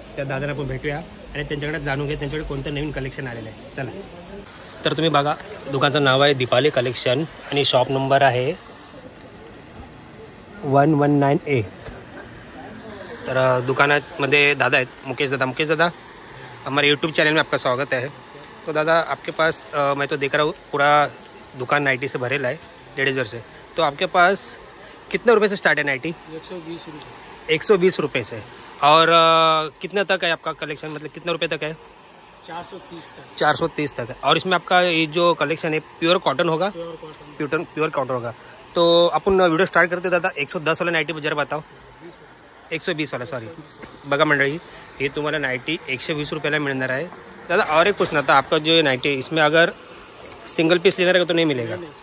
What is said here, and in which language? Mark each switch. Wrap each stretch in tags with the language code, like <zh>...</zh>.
<mr>त्या दादाला आपण भेटूया आणि त्यांच्याकडे जाणून घ्या त्यांच्याकडे कोणतं नवीन कलेक्शन आलेलं आहे. चला. तर तुम्ही बघा, दुकानाचं नाव आहे दीपाली कलेक्शन आणि शॉप नंबर आहे 119A. तर दुकानामध्ये दादा आहेत, मुकेश दादा.</mr> <hi>मुकेश दादा, हमारे यूट्यूब चैनल में आपका स्वागत है. तो दादा आपके पास मैं तो देख रहा हूँ पूरा दुकान नाइटी से भरेला है, लेडीज वेयर से. तो आपके पास कितने रुपए से स्टार्ट है नाइटी? 120 रुपये. 120 रुपये से. और कितने तक है आपका कलेक्शन, मतलब कितने रुपए तक है? 430 तक. 430 तक है. और इसमें आपका ये जो कलेक्शन है प्योर कॉटन होगा? प्योर कॉटन होगा.</hi> <mr>तो आपण व्हिडिओ स्टार्ट करते दादा.</mr> <hi>110 वाला नाइटी जरा बताओ. 120 वाला, सॉरी.</hi> <mr>बघा मंडळी, ये तुम्हाला नाइटी 120 रुपयाला मिळणार आहे.</mr> <hi>दादा और एक पूछना था, आपका जो नाइटी है इसमें अगर सिंगल पीस लेना रहेगा तो नहीं मिलेगा?</hi>